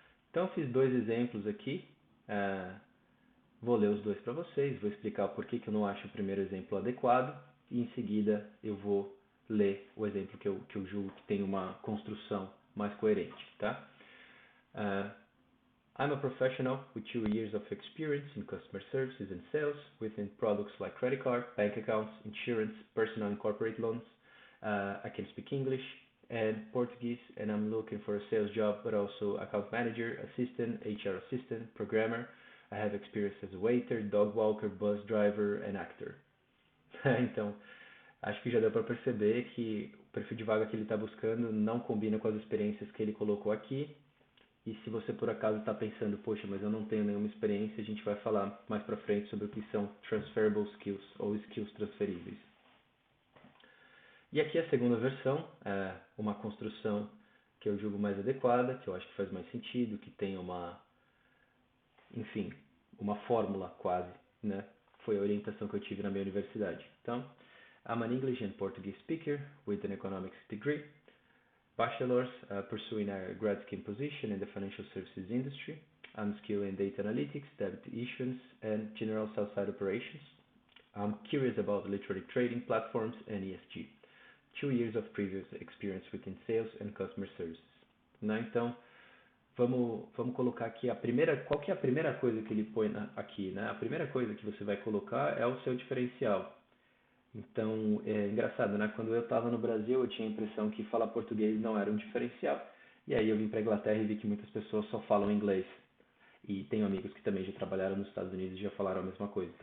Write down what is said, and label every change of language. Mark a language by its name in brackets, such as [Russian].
[Portuguese] Então, eu fiz dois exemplos aqui. Vou ler os dois para vocês, vou explicar por que eu não acho o primeiro exemplo adequado e em seguida eu vou ler o exemplo que eu julgo que tem uma construção mais coerente, tá? [English] I'm a professional with 2 years of experience in customer services and sales within products like credit card, bank accounts, insurance, personal and corporate loans. I can speak English and Portuguese, and I'm looking for a sales job, but also account manager, assistant, HR assistant, programmer. I have experience as a waiter, dog walker, bus driver, and actor. [Portuguese] Então, acho que já deu para perceber que o perfil de vaga que ele está buscando não combina com as experiências que ele colocou aqui. E se você por acaso está pensando, poxa, mas eu não tenho nenhuma experiência, a gente vai falar mais para frente sobre o que são [English] transferable skills [Portuguese] ou skills transferíveis. E aqui a segunda versão, uma construção que eu julgo mais adequada, que eu acho que faz mais sentido, que tem enfim, uma fórmula quase, né? Foi a orientação que eu tive na minha universidade. [English] Então, I'm an English and Portuguese speaker with an economics degree, bachelor's, pursuing a grad scheme position in the financial services industry. I'm skilled in data analytics, debt issuance, and general sell-side operations. I'm curious about electronic trading platforms and ESG. 2 years of previous experience within sales and customer services. [Portuguese] Né? Então, vamos colocar aqui qual que é a primeira coisa que ele põe aqui, né? A primeira coisa que você vai colocar é o seu diferencial. Então, é engraçado, né? Quando eu estava no Brasil, eu tinha a impressão que falar português não era um diferencial. E aí eu vim para a Inglaterra e vi que muitas pessoas só falam inglês. E tenho amigos que também já trabalharam nos Estados Unidos e já falaram a mesma coisa.